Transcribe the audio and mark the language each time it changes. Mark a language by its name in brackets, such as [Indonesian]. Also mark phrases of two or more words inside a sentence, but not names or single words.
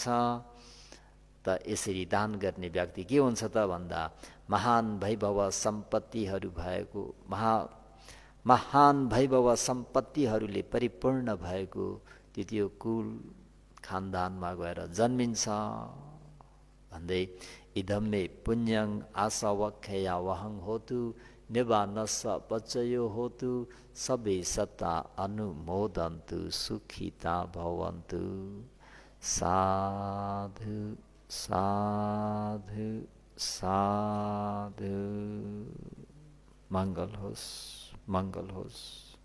[Nepali] त यसरी दान गर्ने व्यक्ति के हुन्छ त भन्दा महान वैभव सम्पत्तिहरू भएको, महान वैभव सम्पत्तिहरूले परिपूर्ण भएको त्यो कुल खानदानमा गएर जन्मिन्छ भन्दै [Pali] इदम्मे पुण्यं आसवख्या वहं होतु निवानस्स पचयो होतु सबे सत्ता अनुमोदन्तु सुखिता भवन्तु। [Nepali] साधु साधु साधु। मङ्गल होस्, मङ्गल होस्।